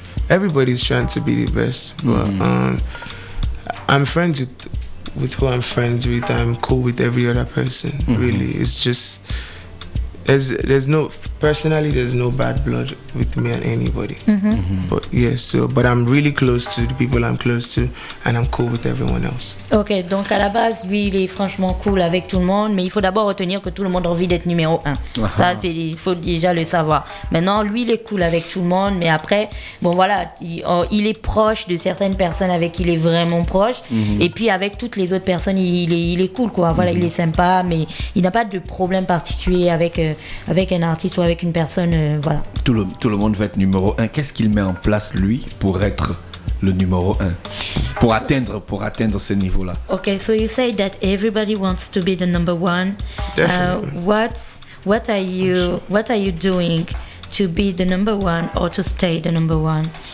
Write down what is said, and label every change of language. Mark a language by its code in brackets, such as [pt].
[en] everybody's trying to be the best, but I'm friends with who I'm friends with. I'm cool with every other person. Really, it's just there's no bad blood with me and anybody. But yes, but I'm really close to the people I'm close to, and I'm cool with everyone else. [fr] Ok, donc à la base, lui, il est franchement cool avec tout le monde, mais il faut d'abord retenir que tout le monde a envie d'être numéro 1. Ça, il faut déjà le savoir. Maintenant, lui, il est cool avec tout le monde, mais après, bon voilà, il est proche de certaines personnes avec qui il est vraiment proche, et puis avec toutes les autres personnes, il est cool, quoi. Voilà, il est sympa, mais il n'a pas de problème particulier avec un artiste ou avec une personne, voilà. Tout le monde veut être numéro 1. Qu'est-ce qu'il met en place, lui, pour être le numéro 1, pour atteindre ce niveau-là? [en] Okay, so you say that everybody wants to be the number one. Definitely. What are you doing to be the number one or to stay the number one?